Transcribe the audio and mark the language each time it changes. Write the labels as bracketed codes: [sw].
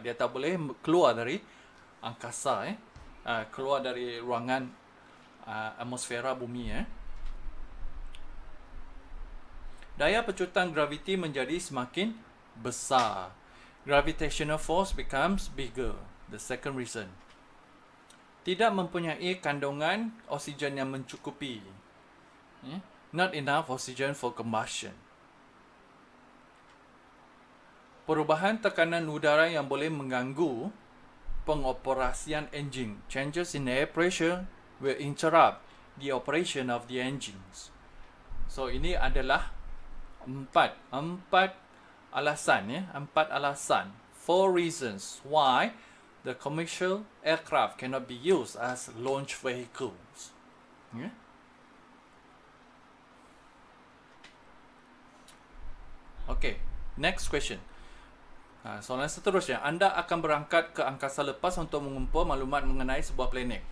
[ms] Dia tak boleh keluar dari angkasa, keluar dari ruangan atmosfera bumi. Daya pecutan graviti menjadi semakin besar. [en] Gravitational force becomes bigger. The second reason. [ms] Tidak mempunyai kandungan oksigen yang mencukupi. [en] Not enough oxygen for combustion. [ms] Perubahan tekanan udara yang boleh mengganggu pengoperasian enjin. [en] Changes in air pressure will interrupt the operation of the engines. [ms] So ini adalah empat alasan. Empat alasan. [en] 4 reasons why the commercial aircraft cannot be used as launch vehicles. Okay, next question. [ms] Soalan seterusnya, anda akan berangkat ke angkasa lepas untuk mengumpul maklumat mengenai sebuah planet.